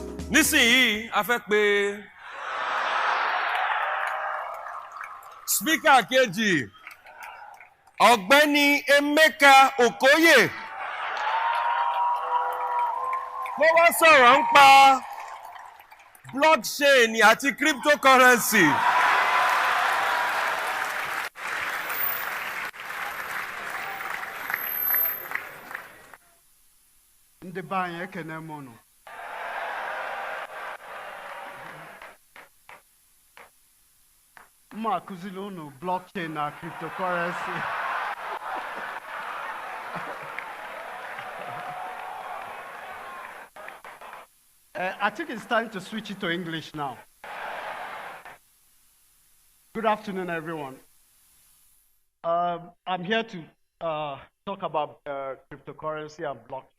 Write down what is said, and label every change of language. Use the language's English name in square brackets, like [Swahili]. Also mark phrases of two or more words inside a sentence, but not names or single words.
[Yoruba] Nísìnyí, a fẹ́ pe spíkà kejì, Ọ̀gbẹ́ni Emeka Okoye. Kó wá sọ̀rọ̀ nípa blockchain àti cryptocurrency. [Igbo] Ndị be anyị ekene m unu. Mma akụziri unu blockchain na cryptocurrency. [English] I think it's time to switch it to English now. Good afternoon, everyone. I'm here to talk about cryptocurrency and blockchain.